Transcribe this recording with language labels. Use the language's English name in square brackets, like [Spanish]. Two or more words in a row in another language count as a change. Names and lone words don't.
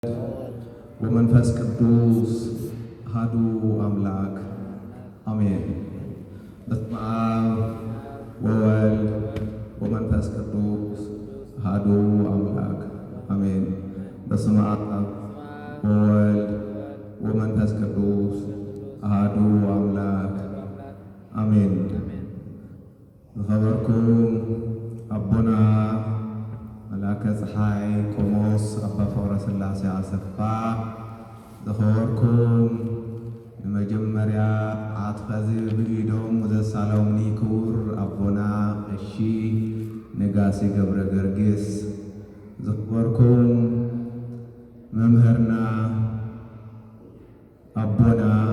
[Geez] ወመንፈስ ቅዱስ አሐዱ አምላክ አሜን። በስመ አብ ወወልድ ወመንፈስ ቅዱስ አሐዱ አምላክ አሜን። በስመ አብ ወወልድ ወመንፈስ ቅዱስ አሐዱ አምላክ አሜን። [Tigrinya] ዝኸበርኩም አቦና መላከ ፀሓይ ቆሞስ አባ ፍቅረስላሴ አሰፋ፣ ዝኸበርኩም ንመጀመርያ ዓትኸዚ ብኢዶም ዘሳለሙኒ ክቡር አቦና ቀሺ ነጋሲ ገብረ ገርግስ፣ ዝኸበርኩም መምህርና አቦና